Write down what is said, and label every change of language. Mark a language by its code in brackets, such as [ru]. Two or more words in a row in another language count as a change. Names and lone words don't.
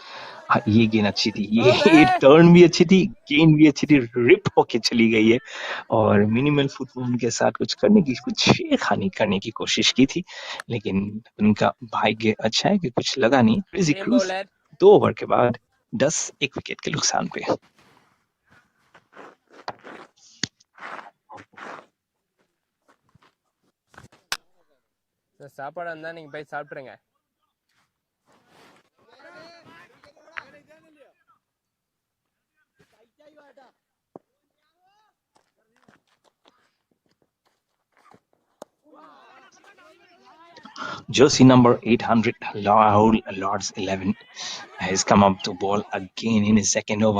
[hi] हाँ, ये गेंद अच्छी थी, ये टर्न भी अच्छी थी, गेंद भी अच्छी थी, रिप होके चली गई है और [en] minimal footwork [hi] के साथ कुछ छेड़खानी करने की कोशिश की थी लेकिन उनका भाग्य अच्छा है कि कुछ लगा नहीं। क्रेजी क्रूज 2 ओवर के बाद 10 एक विकेट के नुकसान पे। [ta] சாப்பாடு வந்தா நீங்க போய் சாப்பிடுங்க. [en] Jersey number 800, Rahul Lords 11, has come up to bowl again in his second over.